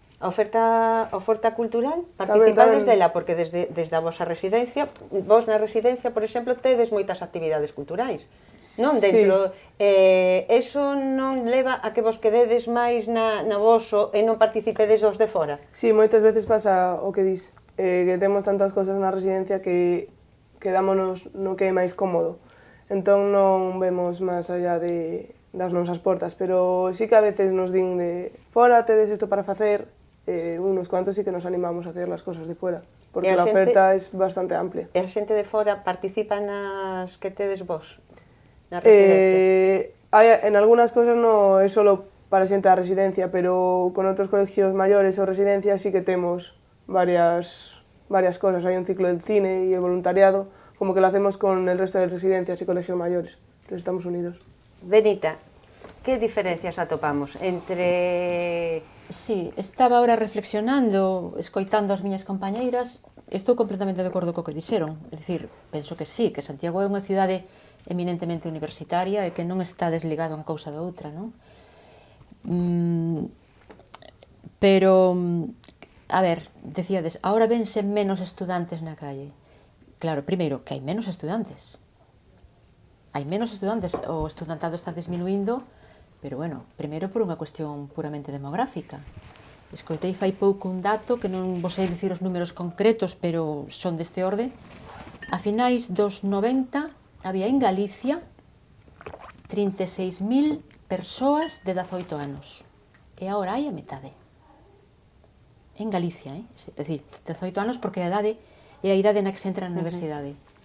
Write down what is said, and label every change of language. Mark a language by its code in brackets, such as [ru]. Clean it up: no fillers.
[gl] A oferta cultural, participades dela, porque desde a vosa residencia, vos na residencia, por exemplo, tedes moitas actividades culturais, non? Dentro, eso non leva a que vos quededes máis na voso e non participedes dos de fora? Sí, moitas veces pasa o que dis, que temos tantas cosas na residencia que quedámonos no que é máis cómodo. Entón non vemos máis allá das nosas portas, pero sí que a veces nos din de fora tedes isto para facer, [es] unos cuantos sí que nos animamos a hacer las cosas de fuera, [gl] porque a oferta es bastante amplia. E a xente de fora participa nas que tedes vos, na residencia? [es] En algunas cosas [gl] no é solo para xente da residencia, pero con outros colegios maiores ou residencias sí que temos varias cosas. [es] Hai un ciclo del cine e el voluntariado, como que lo hacemos con el resto de residencias e colegios maiores. Entonces estamos unidos. [gl] Benita, que diferencias atopamos entre... Sí, estaba ahora reflexionando, escoitando as miñas compañeiras, estou completamente de acordo co que dixeron. É dicir, penso que sí, que Santiago é unha cidade eminentemente universitaria e que non está desligado unha cousa da outra, non? Pero A ver, decíades, ahora vense menos estudantes na calle. Claro, primeiro, que hai menos estudantes. Hai menos estudantes, o estudantado está disminuindo, pero bueno, primeiro por unha cuestión puramente demográfica. Escoitei fai pouco un dato, que non vos sei dicir os números concretos, pero son deste orde. A finais dos 90 había en Galicia 36.000 persoas de 18 anos. E agora hai a metade. En Galicia, é dicir, 18 anos porque a idade é a idade na que se entra na universidade.